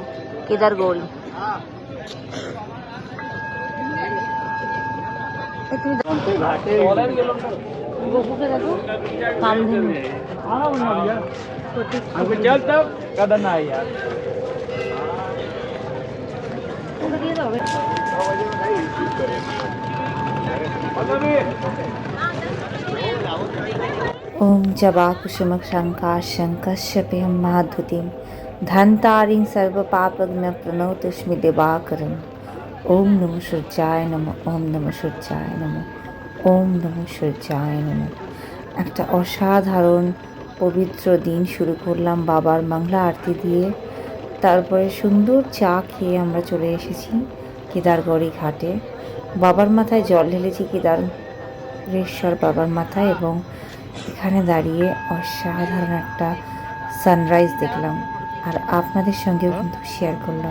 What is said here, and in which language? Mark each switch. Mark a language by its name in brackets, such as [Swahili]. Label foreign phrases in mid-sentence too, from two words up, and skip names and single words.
[Bangla] কেদার গৌরী। গোপুকে দেখো, কামধেনু। ওটা দিয়ে দাও। [Sanskrit] ओम जवाकुसुमक शंकाशंकश्यपेयं महाधुतिं धन्तारिं सर्वपापघ्न प्रणतोऽस्मि दिवाकरम्। ओम नमो सूर्याय नमः, ओम नमो सूर्याय नमः, ओम नमो सूर्याय नमः। [Bangla] একটা অসাধারণ পবিত্র দিন শুরু করলাম বাবার মঙ্গলা আরতি দিয়ে। তারপরে সুন্দর চা খেয়ে আমরা চলে এসেছি কেদারগৌরী ঘাটে। বাবার মাথায় জল ঢেলেছি, কেদারেশ্বর বাবার মাথায়, এবং এখানে দাঁড়িয়ে অসাধারণ একটা সানরাইজ দেখলাম আর আপনাদের সঙ্গেও কিন্তু শেয়ার করলাম।